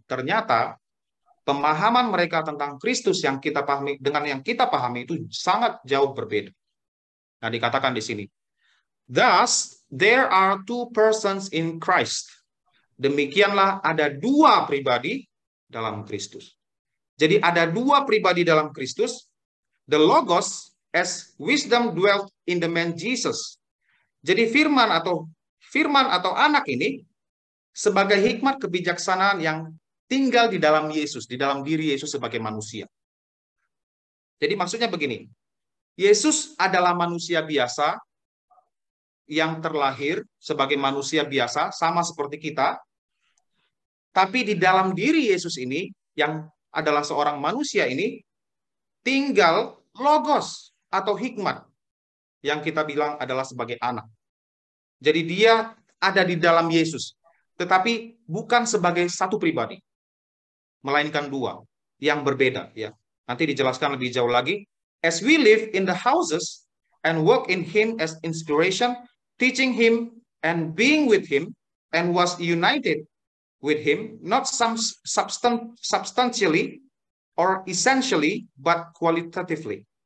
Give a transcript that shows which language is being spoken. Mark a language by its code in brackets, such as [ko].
[id] Ternyata pemahaman mereka tentang Kristus yang kita pahami dengan yang kita pahami itu sangat jauh berbeda. Nah, dikatakan di sini, [en] thus there are two persons in Christ. [id] Demikianlah ada dua pribadi dalam Kristus. Jadi ada dua pribadi dalam Kristus. [en] The Logos as wisdom dwelt in the man Jesus. [id] Jadi firman atau anak ini sebagai hikmat kebijaksanaan yang tinggal di dalam Yesus, di dalam diri Yesus sebagai manusia. Jadi maksudnya begini, Yesus adalah manusia biasa yang terlahir sebagai manusia biasa, sama seperti kita, tapi di dalam diri Yesus ini, yang adalah seorang manusia ini, tinggal logos atau hikmat, yang kita bilang adalah sebagai anak. Jadi dia ada di dalam Yesus, tetapi bukan sebagai satu pribadi, melainkan dua yang berbeda. Ya, nanti dijelaskan lebih jauh lagi. [en] As we live in the houses and work in Him as inspiration, teaching Him and being with Him, and was united with him, not substantially or essentially, but qualitatively.